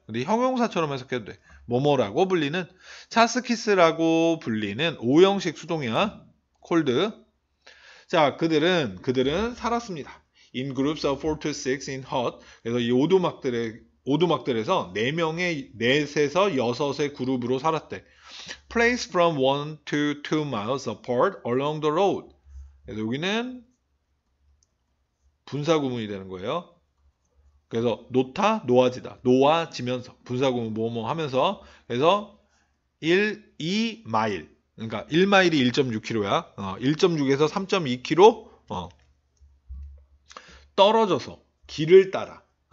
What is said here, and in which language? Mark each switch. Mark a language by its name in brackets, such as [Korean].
[Korean] 근데 형용사처럼 해석해도 돼. 뭐뭐라고 불리는, 차스키스라고 불리는 O형식 수동이야. called. 자, 그들은 살았습니다. [English] In groups of 4 to 6 in hut. [Korean] 그래서 이 오두막들에서 4명의, 4에서 6의 그룹으로 살았대. [English] Placed from 1 to 2 miles apart along the road. [Korean] 그래서 여기는 분사구문이 되는 거예요. 그래서 놓아지다. 놓아지면서. 분사구문 뭐뭐 하면서. 그래서 2 마일. 그러니까 1마일이 1.6km야. 1.6에서 3.2km 떨어져서 길을 따라.